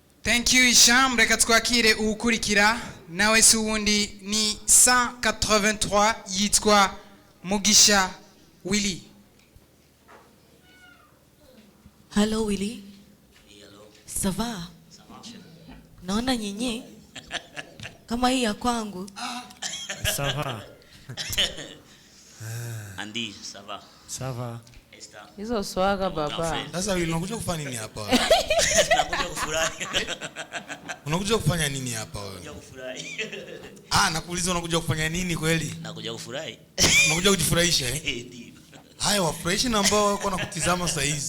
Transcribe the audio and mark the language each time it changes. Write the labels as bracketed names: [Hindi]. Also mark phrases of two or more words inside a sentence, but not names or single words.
[English] Thank you [Kinyarwanda] Isham, reka twakire ukurikira nawe suwundi ni 183 yitwa Mugisha Willy. [English] Hello Willy. Hello. [French] Ça va? [Swahili] Naona nyenye kama hii ya kwangu. [French] Ça va. Andy, ça va. Ça va. [Swahili] Hizo swaga baba. Sasa wewe unakuja kufanya nini hapa? Nakuja kufurahi. Unakuja kufanya nini hapa wewe? Nakuja kufurahi. Nakuuliza unakuja kufanya nini kweli? Nakuja kufurahi. Unakuja kujifurahisha eh? Ndio. Haya wafurahishi na ambao wako nakutizama saa hizi.